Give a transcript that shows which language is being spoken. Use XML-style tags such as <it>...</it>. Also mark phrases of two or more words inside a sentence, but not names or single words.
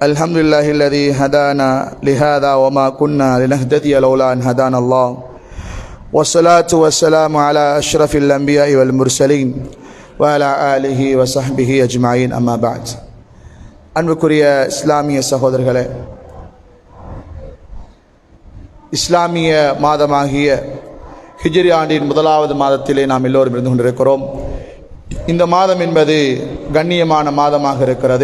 <ar>الحمد لله الذي هدانا لهذا وما كنا لنهتدي لولا أن هدانا الله والصلاة والسلام على أشرف الأنبياء والمرسلين وعلى آله وصحبه أجمعين أما بعد.</ar> <ta>அன்புக்குரிய இஸ்லாமிய சகோதரர்களே, இஸ்லாமிய மாதமாகிய ஹிஜ்ரி ஆண்டின் முதலாவது மாதத்திலே நாம் எல்லோரும் இருந்து கொண்டிருக்கிறோம். இந்த மாதம் என்பது கண்ணியமான மாதமாக இருக்கிறது.</ta>